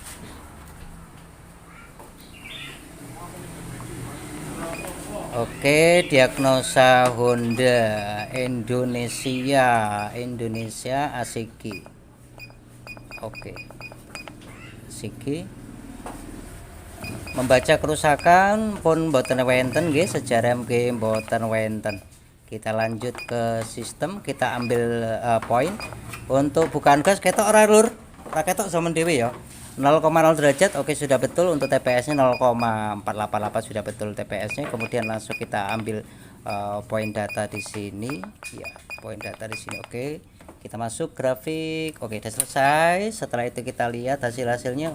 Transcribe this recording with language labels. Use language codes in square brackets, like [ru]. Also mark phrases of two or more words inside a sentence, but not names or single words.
[id] Oke, diagnosa Honda Indonesia ACG. Oke, ACG membaca kerusakan [jv] pun boten wenten nggih, [id] sejarah [jv] nggih boten wenten. [id] Kita lanjut ke sistem, kita ambil poin untuk bukaan gas [jv] ketok ora lur, ora ketok zaman dhewe [id] ya. 0,0 derajat. Oke, sudah betul. Untuk TPS nya 0,488 sudah betul TPS nya. Kemudian langsung kita ambil poin data di sini ya, poin data di sini. Oke, kita masuk grafik. Oke, sudah selesai. Setelah itu kita lihat hasilnya.